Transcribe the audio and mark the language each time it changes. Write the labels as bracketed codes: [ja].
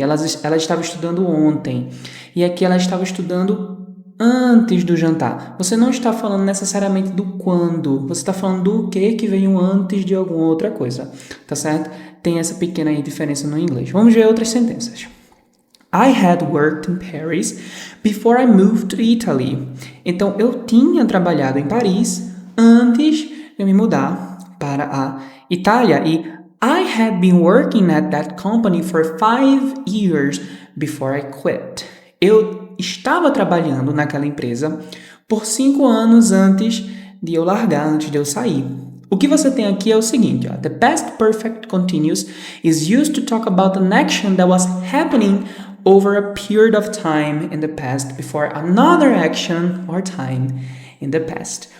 [pt] Ela estava estudando ontem. E aqui ela estava estudando antes do jantar. Você não está falando necessariamente do quando, você está falando do que veio antes de alguma outra coisa, tá certo? Tem essa pequena diferença no inglês. Vamos ver outras sentenças. [en] I had worked in Paris before I moved to Italy. [pt] Então, eu tinha trabalhado em Paris antes de eu me mudar para a Itália. [en] E I had been working at that company for 5 years before I quit. [pt] Eu estava trabalhando naquela empresa por 5 anos antes de eu largar, antes de eu sair. O que você tem aqui é o seguinte, ó. [en] The past perfect continuous is used to talk about an action that was happening over a period of time in the past before another action or time in the past.